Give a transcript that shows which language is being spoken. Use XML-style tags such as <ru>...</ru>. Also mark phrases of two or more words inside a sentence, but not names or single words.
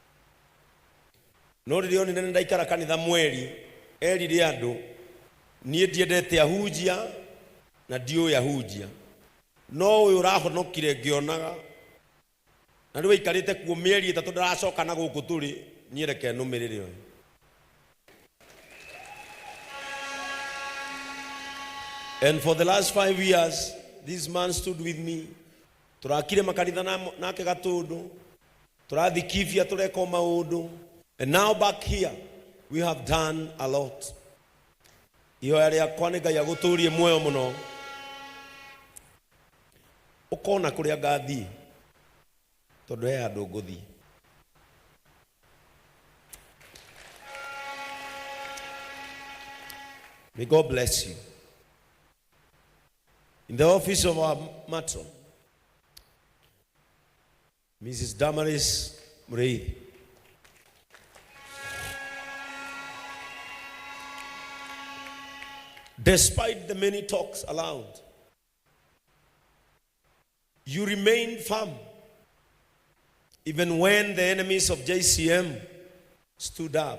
<ki>No ririo ni ndaikara kanitha mweri erire andu nie ndiendete ahunjia na ndiu ahunjia, no uyu urahonokire ngionaga na riu ikarite kuo mieri itatu ndaracoka na guku turi nie reke numirire uyu.</ki> <en>And for the last 5 years this man stood with me.</en> <ki>Turakire makanitha nake gatundu, turathikithia tureka maundu.</ki> <en>And now back here, we have done a lot.</en> <ki>Ihoya riakwa ni Ngai aguturie muoyo muno. Ukona kuria ngathi tondu he andu nguthi.</ki> <en>May God bless you. In the office of our matron, Mrs. Damaris Murei, despite the many talks aloud, you remained firm even when the enemies of JCM stood up.</en>